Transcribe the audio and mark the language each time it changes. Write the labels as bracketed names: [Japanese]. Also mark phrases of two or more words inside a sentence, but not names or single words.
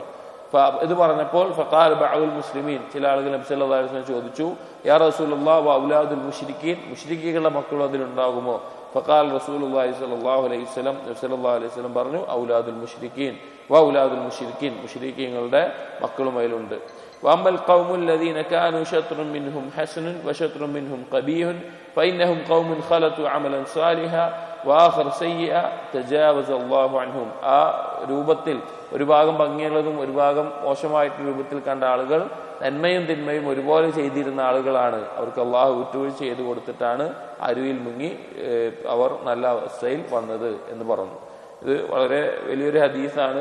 [Malayalam] ഇത് പറഞ്ഞപ്പോൾ [Arabic] فقال بعض المسلمين, [Malayalam] ചില ആളുകൾ നബി [Arabic] صلى الله عليه وسلم [Malayalam] ചോദിച്ചു, [Arabic] يا رسول الله وأولاد المشركين, [Malayalam] മുശ്രിക്കുകളുടെ മക്കൾ അതിലുണ്ടാകുമോ? [Arabic] فقال رسول الله صلى الله عليه وسلم, നബി صلى الله عليه وسلم പറഞ്ഞു, أولاد المشركين وأولاد المشركين, [Malayalam] മുശ്രിക്കീങ്ങളുടെ മക്കളും അതിലുണ്ട്. [Arabic] وأما القوم الذين كانوا شطر منهم حسن وشطر منهم قبيح فإنهم قوم خلطوا عملا صالحا وآخر سيئا تجاوز الله عنهم, [Malayalam] ആ രൂപത്തിൽ ഒരു ഭാഗം ഭംഗിയുള്ളതും ഒരു ഭാഗം മോശമായിട്ട് രൂപത്തിൽ കണ്ട ആളുകൾ നന്മയും തിന്മയും ഒരുപോലെ ചെയ്തിരുന്ന ആളുകളാണ്. അവർക്ക് അള്ളാഹു വിട്ടുവീഴ്ച ചെയ്തു കൊടുത്തിട്ടാണ് അരുവിൽ മുങ്ങി അവർ നല്ല അവസ്ഥയിൽ വന്നത് എന്ന് പറഞ്ഞു. ഇത് വളരെ വലിയൊരു ഹദീസാണ്.